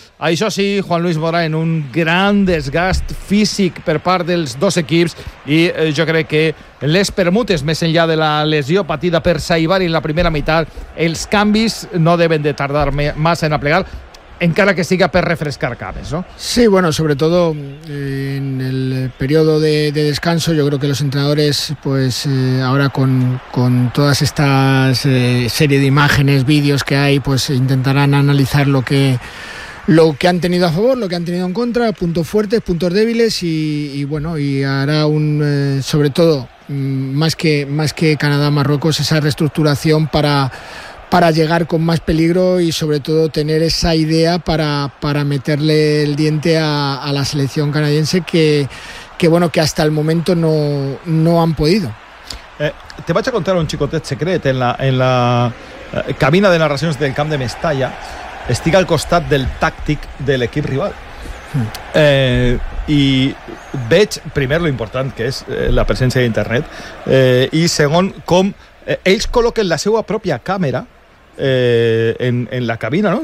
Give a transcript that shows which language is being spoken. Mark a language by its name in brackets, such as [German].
[Catalan] Això sí, Juan Luis Mora, en un gran desgast físic per part dels dos equips, i jo crec que les permutes, més enllà de la lesió patida per Saibari en la primera meitat, els canvis no deben de tardar massa en aplegar, encara que siga per refrescar cames, ¿no? [Spanish] Sí, bueno, sobre todo en el periodo de descanso, yo creo que los entrenadores, pues ahora con todas estas serie de imágenes, vídeos que hay, pues intentarán analizar lo que han tenido a favor, lo que han tenido en contra, puntos fuertes, puntos débiles, y bueno, y hará un sobre todo más que Canadá-Marruecos, esa reestructuración para llegar con más peligro y sobre todo tener esa idea para meterle el diente a la selección canadiense, que bueno, que hasta el momento no han podido. [Catalan] Te vaig a contar un xicotet secret. En la cabina de narracions del camp de Mestalla estic al costat del tàctic de l'equip rival. I veig, primer, lo important que és la presència d'internet, i segon, com ells col·loquen la seva pròpia càmera en la cabina, no?